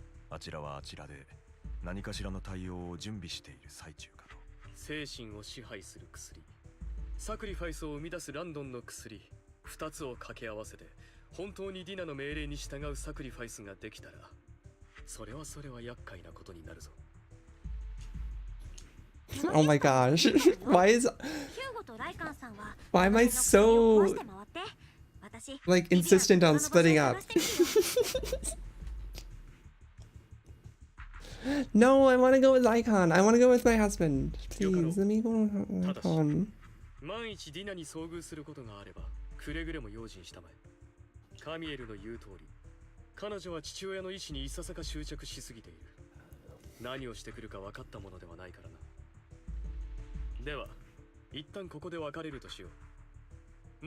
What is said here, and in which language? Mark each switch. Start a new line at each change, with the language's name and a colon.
Japanese: あちらはあちらで何かしらの対応を準備している最中かと。精神を支配する薬、サクリファイスを生み出すランドンの薬、2つを掛け合わせて本当にディナの命令に従うサクリファイスができたら、それは厄介なことになるぞ。
English: Oh my gosh. Why am I so like insistent on splitting up? No, I want to go with Lycaon. I want to go with my husband. Please, let me go with Lycaon.
Japanese: 万一ディナに遭遇することがあれば、くれぐれも用心したまえ。カミエルの言う通り、彼女は父親の意志にいささか執着しすぎている。何をしてくるか分かったものではないからな。では、一旦ここで別れるとしよう。